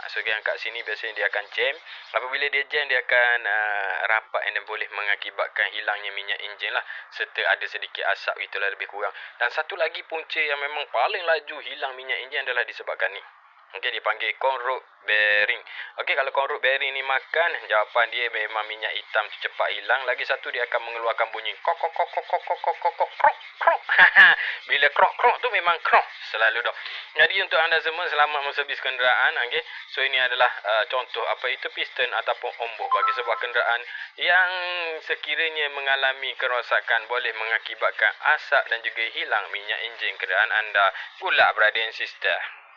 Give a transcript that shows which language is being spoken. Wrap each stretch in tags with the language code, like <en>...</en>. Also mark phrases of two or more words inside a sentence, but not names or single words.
<ms>So yang kat sini biasanya dia akan jam. Apabila dia jam, dia akan rapat dan boleh mengakibatkan hilangnya minyak enjin lah, serta ada sedikit asap gitulah lebih kurang. Dan satu lagi punca yang memang paling laju hilang minyak enjin adalah disebabkan ni. Okey, dipanggil</ms> <en>conrod bearing.</en> <ms>Okey, kalau</ms> <en>conrod bearing</en> <ms>ni makan, jawapan dia memang minyak hitam tu cepat hilang. Lagi satu, dia akan mengeluarkan bunyi krok krok krok krok krok krok krok krok krok krok. Bila krok krok tu memang krok selalu dah. Jadi untuk anda semua, selamat menservis kenderaan. Okey, so ini adalah contoh apa itu piston ataupun omboh bagi sebuah kenderaan yang sekiranya mengalami kerosakan boleh mengakibatkan asap dan juga hilang minyak enjin kenderaan anda.</ms> <en>Good luck, brother and sister.</en>